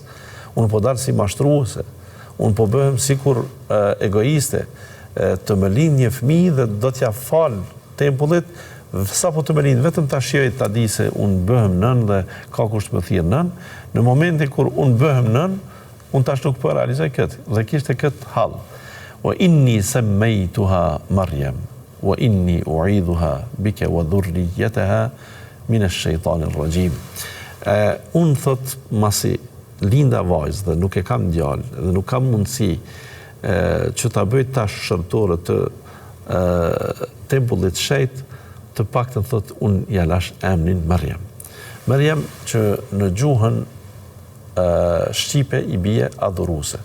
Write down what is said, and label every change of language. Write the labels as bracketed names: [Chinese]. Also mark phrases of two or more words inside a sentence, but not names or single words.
[Albanian] Unë po dal si mashtruese. Unë po bëhem sikur egoiste, të më lind një fëmijë dhe do t'ja fal tempullit, sa po të më lind, vetëm ta shijoj ta di se unë bëhem nën dhe ka kush më thirr nën. Në momentin kur unë bëhem nën, unë tash nuk po realizoj këtë. Dhe kishte këtë hall. [Arabic] وإني سميتها مريم وإني أعيذها بك وذريتها من الشيطان الرجيم. [Albanian] Unë thot masi linda vajzë dhe nuk e kam djalë dhe nuk kam mundësi që ta bëj tash shërtore të tempullit shejt, të paktën thot unë ja lash emrin Maryam. Maryam që në gjuhën shqipe i bie adhuruese.